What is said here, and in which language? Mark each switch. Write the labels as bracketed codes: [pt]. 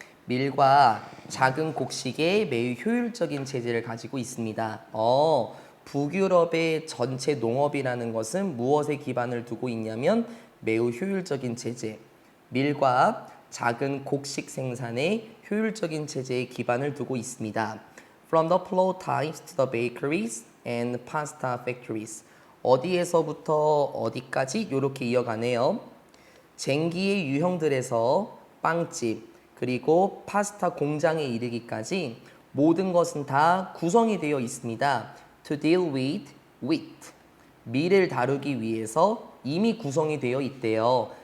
[ko] 밀과 작은 곡식의 매우 효율적인 체제를 가지고 있습니다. 북유럽의 전체 농업이라는 것은 무엇에 기반을 두고 있냐면 매우 효율적인 체제, 밀과 작은 곡식 생산의 효율적인 체제에 기반을 두고 있습니다. [en] From the flour types to the bakeries and pasta factories. [ko] 어디에서부터 어디까지 이렇게 이어가네요. 쟁기의 유형들에서 빵집 그리고 파스타 공장에 이르기까지 모든 것은 다 구성이 되어 있습니다. [en] To deal with wheat. [ko] 밀을 다루기 위해서 이미 구성이 되어 있대요.